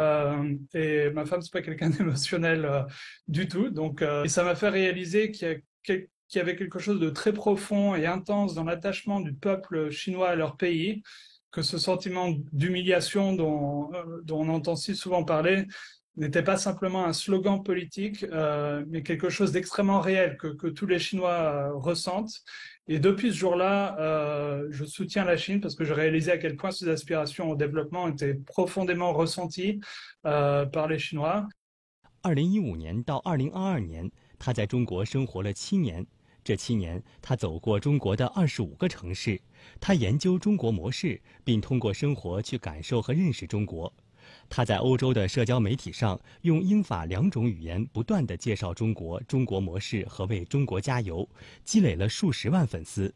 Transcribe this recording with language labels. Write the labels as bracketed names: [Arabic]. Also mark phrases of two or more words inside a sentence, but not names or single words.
[French] Et ma femme, c'est pas quelqu'un d'émotionnel du tout, donc et ça m'a fait réaliser qu'il y avait quelque chose de très profond et intense dans l'attachement du peuple chinois à leur pays, que ce sentiment d'humiliation dont on entend si souvent parler n'était pas simplement un slogan politique, mais quelque chose d'extrêmement réel que tous les Chinois ressentent. Et depuis ce jour-là, je soutiens la Chine parce que je réalisais à quel point ses aspirations au développement étaient profondément ressenties par les Chinois. [Chinese] 2015 年到2022年，他在中国生活了7年。这7年，他走过中国的25个城市，他研究中国模式，并通过生活去感受和认识中国。他在欧洲的社交媒体上用英法2种语言不断地介绍中国、中国模式和为中国加油，积累了数十万粉丝。